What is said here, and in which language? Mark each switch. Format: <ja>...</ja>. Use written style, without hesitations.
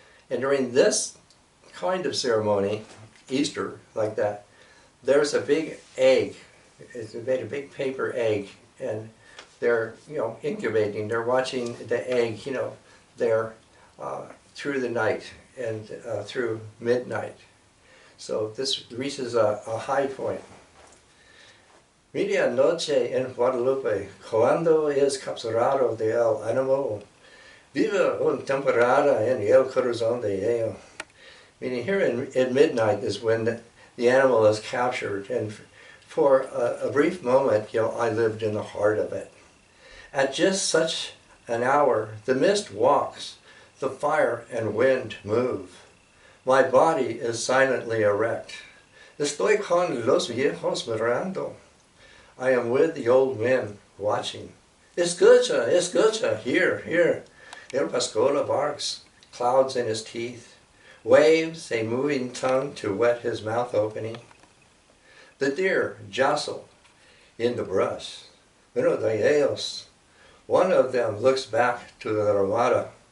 <en>And during this kind of ceremony, Easter, like that, there's a big egg. It's made a big paper egg, and they're, incubating. They're watching the egg, there through the night and through midnight. So this reaches a high point.</en> <es>Media noche en Guadalupe, cuando es capturado de el animal, vive una temporada en el corazón de ello.</es> <en>Meaning here at midnight is when the animal is captured, and for a brief moment, I lived in the heart of it. At just such an hour, the mist walks, the fire and wind move. My body is silently erect.</en> <es>Estoy con los viejos mirando.</es> <en>I am with the old men watching.</en> <es>Escucha, escucha,</es> <en>here. El Pascola barks, clouds in his teeth, waves a moving tongue to wet his mouth opening. The deer jostle in the brush.</en> <es>Uno de ellos,</es> <en>one of them looks back to the ramada.</en>